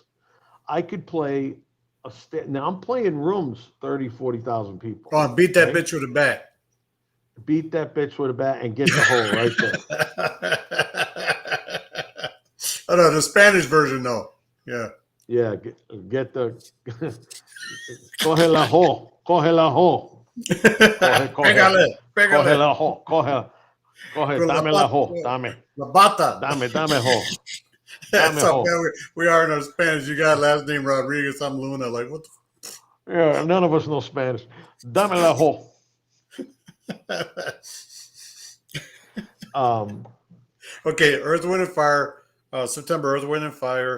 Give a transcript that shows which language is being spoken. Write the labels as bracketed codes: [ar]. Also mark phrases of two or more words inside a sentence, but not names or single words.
[en] I could play now I'm playing rooms 30, 40,000 people. Oh, and beat that Okay? bitch with a bat. Beat that bitch with a bat and get the hole right there. Oh no, the Spanish version though. Yeah. [es] Yeah, get the coge la ho, coge la ho, coge, coge, Pégale, coge pégale. la ho, coge, Con la, dame la pata, ho, dame, la bata. dame ho, [en] That's [es] dame [en] how [es] ho. [en] bad we are in our Spanish. You got last name Rodriguez, I'm Luna. Like, what Yeah, none of us know Spanish. [es] Dame la ho. [en] the Um, Okay, Earth, Wind, and Fire. September, Earth, Wind, and Fire.